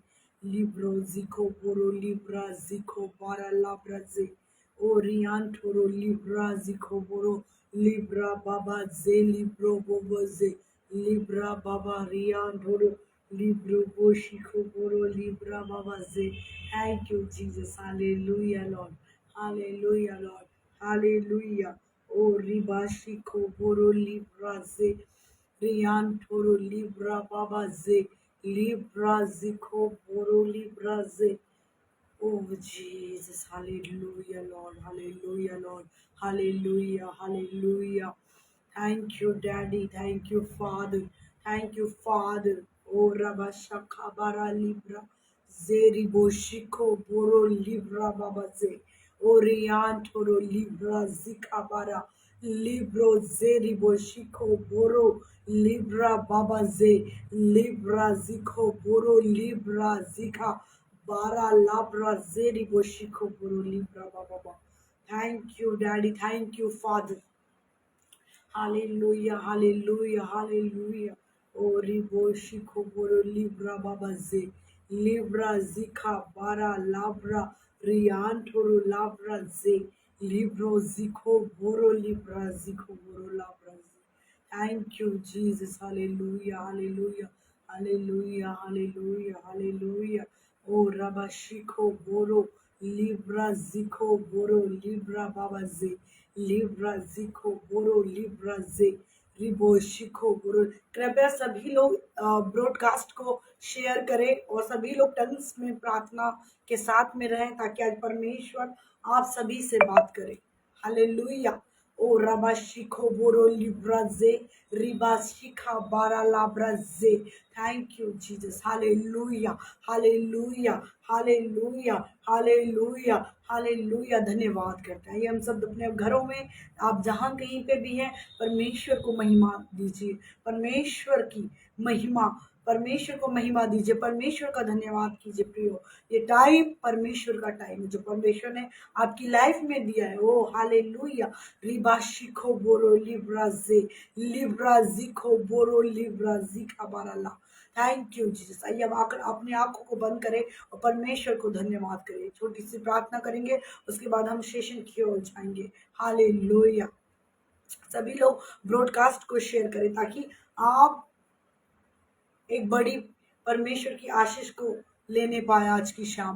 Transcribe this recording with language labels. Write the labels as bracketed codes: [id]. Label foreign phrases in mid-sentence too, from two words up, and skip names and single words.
[en] Libro Zico Boro Libra Zico Bara Labraze Orian Toro Libra Zico Boro Libra Baba Ze Libro Boboze Libra Baba Rian Toro Libro Boshiko Boro Libra Baba Ze. Thank you, Jesus. Hallelujah, Lord. Hallelujah, Lord. Hallelujah. O Ribashiko Boro Libra Ze Rian Toro Libra Baba Ze Libra Zico Boro Libra Ze. Oh Jesus, hallelujah, Lord, hallelujah, Lord, hallelujah, hallelujah. Thank you, Daddy, thank you, Father, thank you, Father. Oh Rabashaka Bara Libra, Zeri Boshiko Boro Libra Babaze, Orian Toro Libra Zikabara, Libro Zeri Boshiko Boro Libra Babaze, Libra Ziko Boro Libra Zika. Bara labra zeri boshiko buru libra baba. Thank you, Daddy. Thank you, Father. Hallelujah, hallelujah, hallelujah. Oh, riboshiko buru libra baba ze. Libra zika bara labra riantoro labra ze. Libro ziko buru libra ziko buru labra Thank you, Jesus. Hallelujah, hallelujah, hallelujah, hallelujah, hallelujah. Oh, Rabashiko Boro, Libra Ziko Boro, Libra Babaze, Libra Ziko Boro, Libra Ze, रिबो शिखो गुरु। [hi] कृपया सभी लोग ब्रॉडकास्ट को शेयर करें और सभी लोग टंग्स में प्रार्थना के साथ में रहें ताकि आज परमेश्वर आप सभी से बात करे। हालेलुया। ओ रबा शिखो बोरो लिब्राजे, रिबा शिखा बारा लाब्राजे। [en] Thank you Jesus. hallelujah, hallelujah, hallelujah, hallelujah, hallelujah. [hi] धन्यवाद करते हैं। ये हम सब अपने घरों में, आप जहाँ कहीं पे भी हैं, परमेश्वर को महिमा दीजिए। परमेश्वर की महिमा, परमेश्वर को महिमा दीजिए, परमेश्वर का धन्यवाद कीजिए प्रियो। ये टाइम परमेश्वर का टाइम है जो परमेश्वर ने आपकी लाइफ में दिया है। ओ हालेलुया। रिबा शिखो बोरो लिब्राजे, लिब्राजिखो बोरो लिब्राजिखा बाराला। [en] Thank you Jesus. [hi] आइए अब आकर अपनी आंखों को बंद करें और परमेश्वर को धन्यवाद करें। छोटी सी प्रार्थना करेंगे, उसके बाद हम सेशन की ओर जाएंगे। हालेलुया। सभी लोग ब्रॉडकास्ट को शेयर करें ताकि आप एक बड़ी परमेश्वर की आशीष को लेने पाए आज की शाम।